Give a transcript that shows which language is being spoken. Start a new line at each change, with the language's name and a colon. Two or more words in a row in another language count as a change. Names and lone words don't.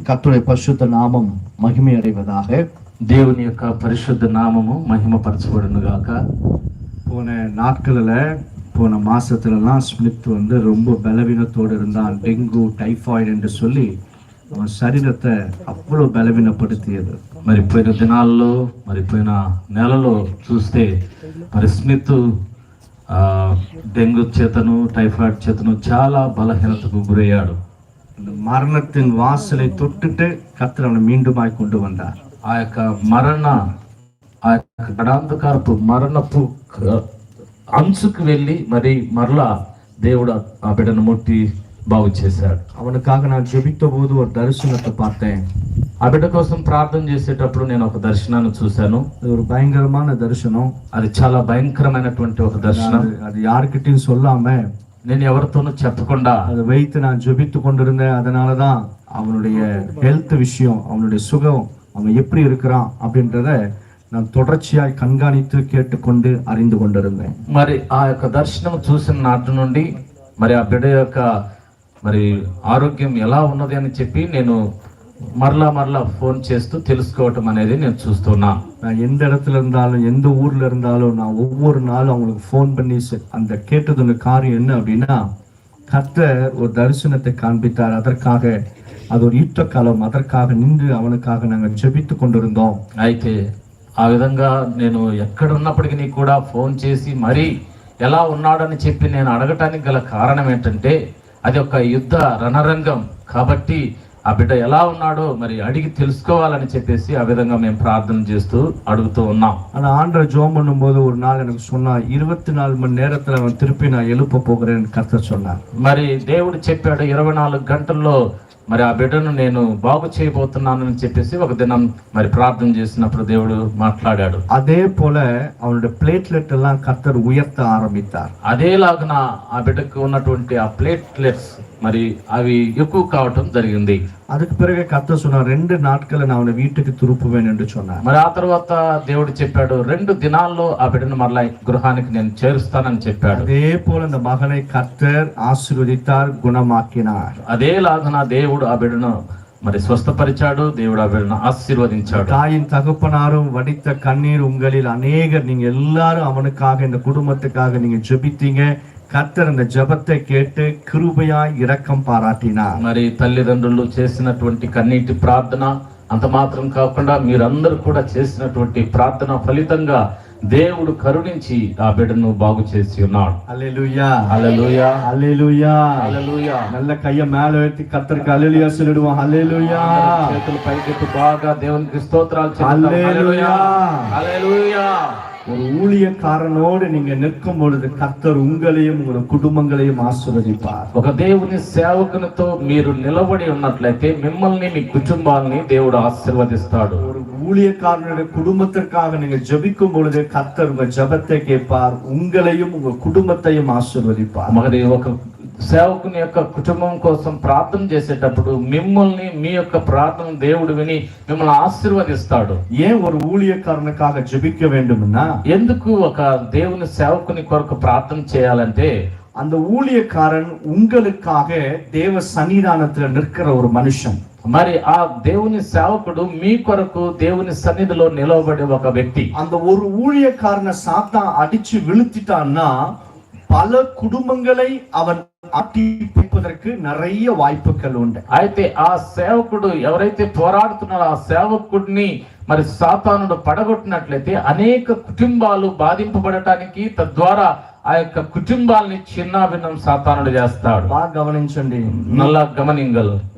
Tamil: கர்த்தருடைய பரிசுத்த நாமம் மகிமை அடைவதாக.
Telugu: దేవుని యొక్క పరిశుద్ధ నామము మహిమపరచబడును గాక.
Tamil: போன நாட்களில் போன மாசத்துலலாம் ஸ்மித் ரொம்ப பலவீனத்தோடு இருந்தான். டெங்கு டைஃபாய்டு என்று சொல்லி அவன் சரீரத்தை அவ்வளோ బలవీనப்படுத்தியது.
Telugu: మరి పోయిన దినాల్లో మరి పోయిన నెలలో చూస్తే మరి స్మిత్ డెంగ్యూ చేతను టైఫాయిడ్ చేతను చాలా బలహీనతకు గురయ్యాడు.
Tamil: மரணத்தின் வாசலை தொட்டுட்டு கர்த்தர் அவனை மீண்டுமாய் கொண்டு வந்தார்.
Telugu: ఆ యొక్క గడాంధకారపు మరణపు అంచుకు వెళ్ళి మరి మరలా దేవుడు ఆ బిడ్డను ముట్టి బాగు చేశాడు.
Tamil: அவனுக்காக நான் ஜெபித்த போது ஒரு தரிசனத்தை பார்த்தேன்.
Telugu: ఆ బిడ్డ కోసం ప్రార్థన చేసేటప్పుడు నేను ఒక దర్శనాన్ని చూశాను.
Tamil: அது ஒரு பயங்கரமான தரிசனம்.
Telugu: అది చాలా భయంకరమైనటువంటి ఒక దర్శనం.
Tamil: அது யாருக்கிட்டையும் சொல்லாம
Telugu: నేను ఎవరితోనూ చెప్పకుండా
Tamil: அதை வைத்து நான் ஜெபித்து கொண்டிருந்தேன். அதனாலதான் அவனுடைய ஹெல்த் விஷயம், அவனுடைய சுகம், அவன் எப்படி இருக்கிறான் அப்படின்றத நான் தொடர்ச்சியாய் கண்காணித்து கேட்டுக்கொண்டு அறிந்து கொண்டிருந்தேன்.
Telugu: మరి ఆ యొక్క దర్శనం చూసిన నాటి నుండి మరి ఆ బిడ్డ యొక్క మరి ఆరోగ్యం ఎలా ఉన్నది అని చెప్పి నేను మరలా ఫోన్ చేస్తూ తెలుసుకోవటం అనేది నేను చూస్తున్నా.
Tamil: நான் எந்த இடத்துல இருந்தாலும் எந்த ஊர்ல இருந்தாலும் நான் ஒவ்வொரு நாளும் அவங்களுக்கு ஃபோன் பண்ணி அந்த கேட்டது காரியம் என்ன அப்படின்னா, கர்த்தர் ஒரு தரிசனத்தை காண்பித்தார். அதற்காக அது ஒரு யுத்த காலம், அதற்காக நின்று அவனுக்காக நாங்கள் ஜெபித்து கொண்டிருந்தோம்.
Telugu: అయితే ఆ విధంగా నేను ఎక్కడ ఉన్నప్పటికీ కూడా ఫోన్ చేసి మరి ఎలా ఉన్నాడని చెప్పి నేను అడగటానికి గల కారణం ఏంటంటే అది ఒక యుద్ధ రణరంగం కాబట్టి ఆ బిడ్డ ఎలా ఉన్నాడో మరి అడిగి తెలుసుకోవాలని చెప్పేసి ఆ విధంగా మేము ప్రార్థన చేస్తూ అడుగుతూ ఉన్నాం.
Tamil: ஆனா ஆண்டவர் ஜெபம் பண்ணும்போது ஒரு நாள் எனக்கு சொன்னா 24 மணி நேரத்துல அவன் திருப்பி நான் எழுப்ப போகிறேன்னு கர்த்தர் சொன்னார்.
Telugu: మరి దేవుడు చెప్పాడు 24 గంటల్లో మరి ఆ బిడ్డను నేను బాగు చేయబోతున్నానని చెప్పేసి ఒక దినం మరి ప్రార్థన చేసినప్పుడు దేవుడు మాట్లాడాడు.
Tamil: அதே போல அவனுடைய பிளேட்லெட் எல்லாம் கர்த்தர் உயர்த்த ஆரம்பித்தார்.
Telugu: అదేలాగున ఆ బిడ్డకు ఉన్నటువంటి ఆ ప్లేట్లెట్స్ మరి అవి ఎక్కువ కావటం జరిగింది.
Tamil: அதுக்கு பிறகு கர்த்தர் சொன்னார் 2 நாட்களை நான் அவனை வீட்டுக்கு திருப்புவேன் என்று சொன்னார்.
Telugu: మరి ఆ తర్వాత దేవుడు చెప్పాడు 2 దినాల్లో ఆ బిడ్డను మరలా గృహానికి నేను చేరుస్తానని చెప్పాడు.
Tamil: அதே போல அந்த மகனை கர்த்தர் ஆசீர்வதித்தார், குணமாக்கினார்.
Telugu: అదేలాగున దేవుడు ఆ బిడ్డను మరి స్వస్థపరిచాడు. దేవుడు ఆ బిడ్డను ఆశీర్వదించాడు.
Tamil: தாயின் தகப்பனாரும் வடித்த கண்ணீர் உங்களில் அநேகர், நீங்க எல்லாரும் அவனுக்காக இந்த குடும்பத்துக்காக நீங்க ஜெபித்தீங்க. கர்த்தர் அந்த ஜெபத்தை கேட்டு கிருபையாய் இரக்கம் பாராட்டினார்.
Telugu: మరి తల్లిదండ్రులు చేసినటువంటి కన్నీటి ప్రార్థన అంత మాత్రం కాకుండా మీరందరూ కూడా చేసినటువంటి ప్రార్థన ఫలితంగా దేవుడు కరుణించి ఆ బిడ్డను బాగు చేసి ఉన్నాడు. హల్లెలూయా, హల్లెలూయా, హల్లెలూయా, హల్లెలూయా.
Tamil: நல்ல கைய மேல உயர்த்தி கர்த்தருக்கு ஹல்லேலூயா சொல்லிடுவோம். ஹல்லேலூயா.
Telugu: చేతులు పైకెత్తి బాగా దేవునికి స్తోత్రాలు చెల్లిద్దాం. హల్లెలూయా, హల్లెలూయా.
Tamil: ஒரு ஊழியக்காரனோடு நீங்க நிற்கும் பொழுது கர்த்தர் உங்களையும் உங்கள் குடும்பங்களையும் ஆசீர்வதிப்பார்.
Telugu: ఒక దేవుని సేవకునితో మీరు నిలబడి ఉన్నట్లయితే మిమ్మల్ని మీ కుటుంబాన్ని దేవుడు ఆశీర్వదిస్తాడు.
Tamil: ஒரு ஊழியக்காரனுடைய குடும்பத்திற்காக நீங்க ஜெபிக்கும் பொழுது கர்த்தர் உங்க ஜெபத்தை கேட்பார், உங்களையும் உங்க குடும்பத்தையும் ஆசீர்வதிப்பார்.
Telugu: మరి ఒక సేవకుని యొక్క కుటుంబం కోసం ప్రార్థన చేసేటప్పుడు మిమ్మల్ని మీ యొక్క ప్రార్థన దేవుడు విని మిమ్మల్ని ఆశీర్వదిస్తాడు.
Tamil: ஏன் ஒரு ஊழியக்காரனுக்காக ஜெபிக்க வேண்டும்னா,
Telugu: ఎందుకు ఒక దేవుని సేవకుని కొరకు ప్రార్థన చేయాలంటే
Tamil: அந்த ஊழியக்காரன் உங்களுக்காக தேவ சன்னிதானத்துல நிற்கிற ஒரு மனுஷன்.
Telugu: మరి ఆ దేవుని సేవకుడు మీ కొరకు దేవుని సన్నిధిలో నిలవబడే ఒక వ్యక్తి.
Tamil: அந்த ஒரு ஊழியக்காரனை சாத்தான் அடிச்சு விழுத்திட்டான்னா பல குடும்பங்களை அவன் ஆட்டி பிடிப்பதற்கு நிறைய வாய்ப்புகள் உண்டு.
Telugu: అయితే ఆ సేవకుడు ఎవరైతే పోరాడుతున్నారో ఆ సేవకుడిని మరి సాతానుడు పడగొట్టినట్లయితే అనేక కుటుంబాలు బాధింపబడటానికి తద్వారా ఆ యొక్క కుటుంబాలని చిన్నాభిన్నం సాతానుడు చేస్తాడు. బాగా గమనించండి,
Tamil: நல்ல கவனிங்கள்.